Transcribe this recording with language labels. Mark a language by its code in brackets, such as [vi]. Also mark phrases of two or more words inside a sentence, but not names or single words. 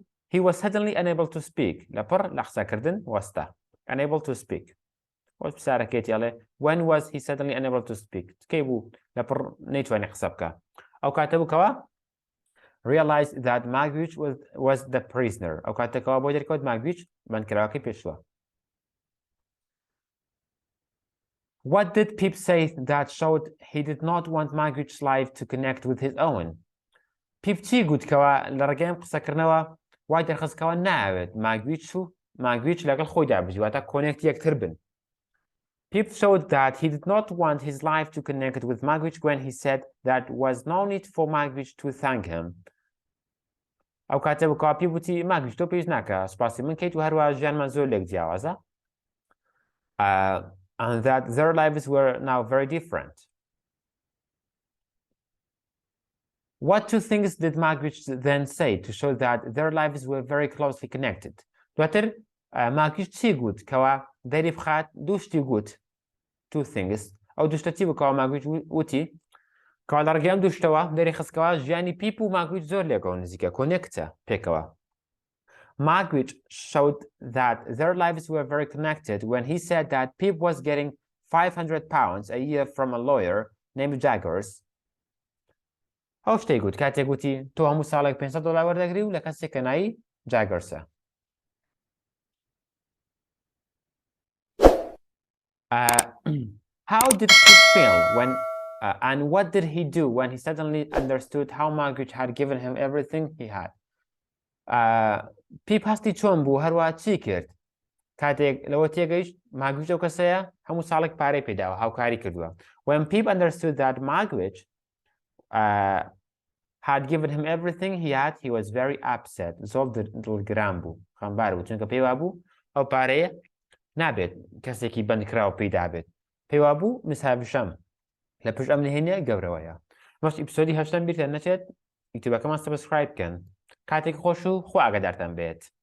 [en] He was suddenly unable to speak. [ckb] لەپڕ لە قسەکردن وەستا. [en] Unable to speak. [ckb] وەس پسارەکەیەتی ئەڵێ [en] when was he suddenly unable to speak [ckb] کەی بوو لەپڕ نەیتوانی قسە بکە ئەو کاتە بووکەوە [en] realized that Magwitch was the prisoner [ckb] ئەو کاتێکەوە بۆ دەرکەوت Magwitch بەندکراوەکەی پێشووە. [en] What did Pip say that showed he did not want Magwitch's life to connect with his own? [ckb] Pip چی گوتکەوە لە ڕێگەی قسەکردنەوە وای دەرخستکەوە ناوێت Magwitch لەگەڵ خۆیدا بژی واتە کۆنێکتی یەکتر بن. [en] Pip showed that he did not want his life to connect with Magwitch when he said that was no need for Magwitch to thank him. [ckb] ئەو کاتە بکەوە Pip وتی Magwitch تۆ پێویست ناکە سوپاسی من کەیت و هەروە ژیانمان زۆر لێک جیاوازە. [en] And that their lives were now very different. What two things did Magwitch then say to show that their lives were very closely connected? [ckb] دواتر Magwitch چی گوت کەوا دەری بخات دوو شتی گوت [en] two things [ckb] ئەو دوشتە چی بکەوە Magwitch وتی کەوا لە ڕێگەی ئەم دوشتەوە دەری خستکەوە ژیانی Pip و Magwitch زۆر لێکەوە نزیکە کۆنێکتە پێکەوە. [en] Magwitch showed that their lives were very connected when he said that Pip was getting £500 a year from a lawyer named Jaggers. [ckb] ئەو شتەی گوت کاتێک گوتی تۆ هەموو ساڵێک $500 وەردەگری و لە کەسێک کە ناوی Jaggersە. [en] How did Pip feel when and what did he do when he suddenly understood how Magwitch had given him everything he had? [ckb] Pip هەستی چۆن بوو هەروە چی کرد کاتێک لەوە تێگەیشت Magwitch ئەو کەسەیە هەموو ساڵێک پارەی پێداوە هاوکاری کردووە. [en] When Pip understood that Magwitch had given him everything he had, he was very upset. [ckb] زۆر دڵگران بوو خەمبار بوو چونکە پێی وابوو ئەو پارەیە نابێت کەسێکی بەندکراوە پێدا بێت. پێی وابوو مساویشەم لە پشت ئەم نهێنیە گەورەوەیە. مەش ئیپیسۆدی 8 بیرتان نەچێت یوتیوبەکەمان سەبسکرایب بکەن. کاتێک خۆش و خوا ئاگادارتان بێت.